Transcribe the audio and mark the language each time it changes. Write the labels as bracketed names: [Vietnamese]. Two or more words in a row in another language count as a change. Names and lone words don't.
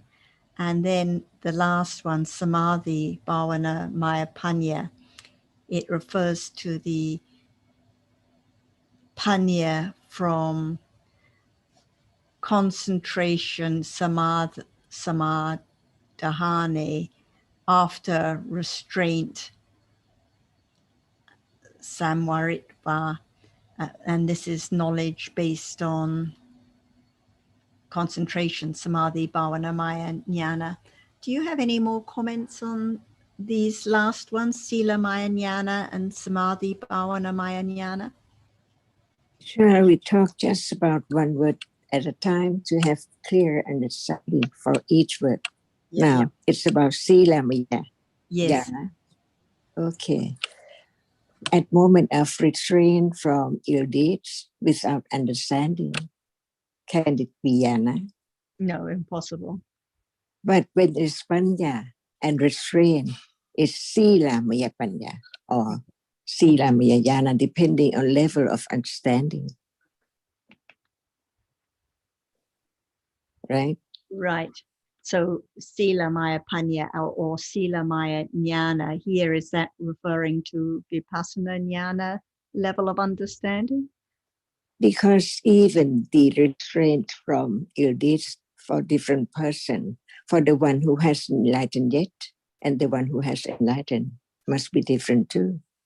[English] And then the last one, [Pali] Samadhi Bhavana Maya Panya, [English] it refers to the panya from concentration, samadhane, after restraint, samvaritva, and this is knowledge based on concentration, [Pali] samadhi, bhavana, maya, jnana. [English] Do you have any more comments on these last ones, [Pali] sila, maya, jnana, and samadhi, bhavana, maya, jnana? [English] Sure, we talk just about one word at a time to have clear understanding for each word. Yeah. Now, it's about [Pali] sila maya. [English] Yes. Yeah. Okay. At moment of restraint from ill deeds without understanding, can it be jnana? No, impossible. But when it's panya and restraint, it's [Pali] sila maya panya [English] or [Pali] sila maya jnana, [English] depending on level of understanding. Right? Right. So [Pali] sila maya panya [English] or [Pali] sila maya jnana [English] here, is that referring to [Pali] vipassana jnana [English] level of understanding? Because even the restraint from ill deeds for different person, for the one who hasn't enlightened yet and the one who has enlightened must be different too.